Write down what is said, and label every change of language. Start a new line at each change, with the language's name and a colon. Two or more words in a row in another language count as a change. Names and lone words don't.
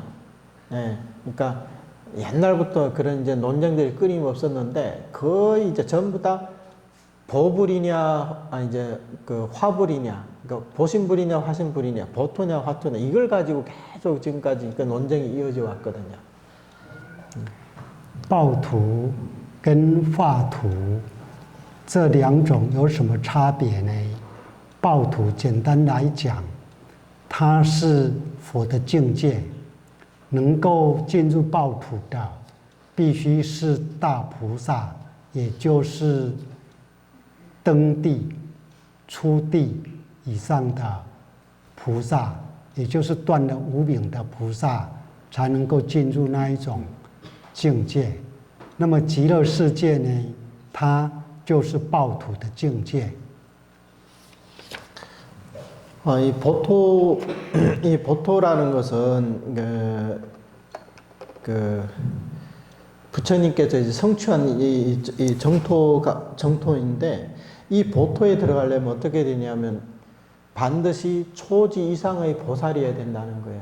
Korean: 예, 그러니까 옛날부터 그런 이제 논쟁들이 끊임없었는데 거의 이제 전부 다 보불이냐, 이제 그 화불이냐, 그러니까 보신불이냐, 화신불이냐, 보토냐, 화토냐 이걸 가지고 계속 지금까지 그 논쟁이 이어져 왔거든요.
Chinese: 报土跟化土这2种有什么差别呢？报土简单来讲，它是佛的境界，能够进入报土的，必须是大菩萨，也就是登地、出地以上的菩萨，也就是断了无明的菩萨，才能够进入那一种境界。那么极乐世界呢，它就是报土的境界。
Korean: 이 보토라는 것은 부처님께서 이제 성취한 이 정토인데 이 보토에 들어가려면 어떻게 되냐면 반드시 초지 이상의 보살이어야 된다는 거예요.